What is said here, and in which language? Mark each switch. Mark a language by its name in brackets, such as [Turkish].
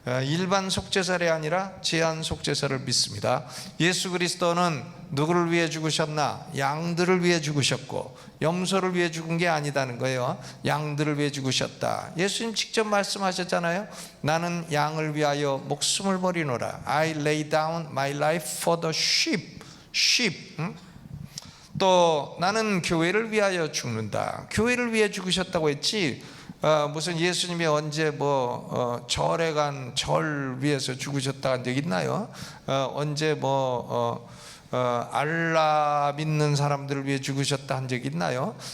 [Korean] 일반 속죄설이 아니라 제한 속죄설을 믿습니다. 예수 그리스도는 누구를 위해 죽으셨나? 양들을 위해 죽으셨고 염소를 위해 죽은 게 아니다는 거예요. 양들을 위해 죽으셨다. 예수님 직접 말씀하셨잖아요. 나는 양을 위하여 목숨을 버리노라. [English] I lay down my life for the sheep. [Korean] 또 나는 교회를 위하여 죽는다. 교회를 위해 죽으셨다고 했지, 무슨 예수님이 언제 절에 간 절 위해서 죽으셨다 한 적 있나요? 언제 알라 믿는 사람들을 위해 죽으셨다 한 적 있나요?